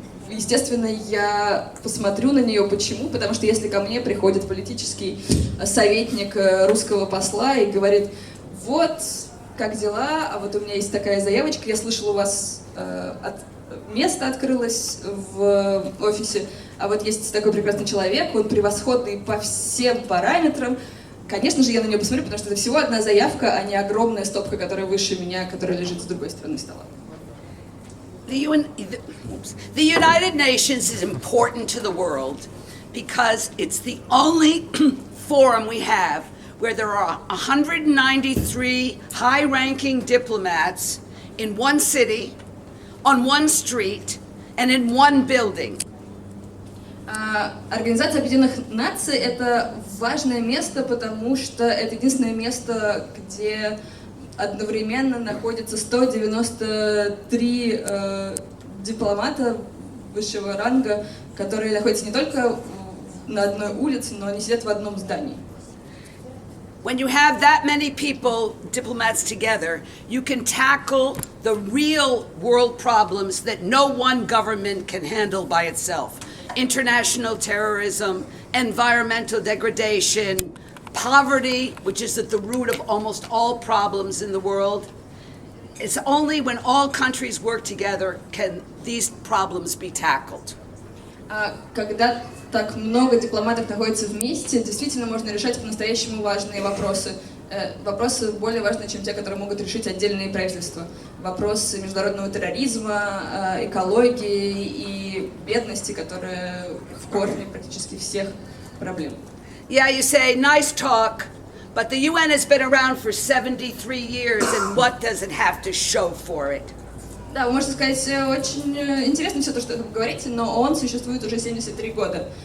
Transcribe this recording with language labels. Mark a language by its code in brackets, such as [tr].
[ru] Естественно, я посмотрю на нее. Почему? Потому что если ко мне приходит политический советник русского посла и говорит, вот, как дела, а вот у меня есть такая заявочка, я слышал, у вас место открылось в офисе, а вот есть такой прекрасный человек, он превосходный по всем параметрам. Конечно же, я на нее посмотрю, потому что это всего одна заявка, а не огромная стопка, которая выше меня, которая лежит с другой стороны стола. [en] The United Nations is important to the world because it's the only forum we have where there are 193 high-ranking diplomats in one city, on one street, and in one building. [ru] Организация Объединенных Наций — это важное место, потому что это единственное место, где одновременно находятся 193 дипломата высшего ранга, которые находятся не только на одной улице, но они сидят в одном здании. [en] When you have that many people, diplomats together, you can tackle the real world problems that no one government can handle by itself. International terrorism, environmental degradation, poverty, which is at the root of almost all problems in the world. It's only when all countries work together can these problems be tackled. [ru] Когда так много дипломатов находится вместе, действительно можно решать по-настоящему важные вопросы. Вопросы более важные, чем те, которые могут решить отдельные правительства. Вопросы международного терроризма, экологии и бедности, которые в корне практически всех проблем. [en] Yeah, you say, nice talk, but the UN has been around for 73 years, and what does it have to show for it? [ru] Да, вы можете сказать, очень интересно все то, что вы говорите, но ООН существует уже 73 года.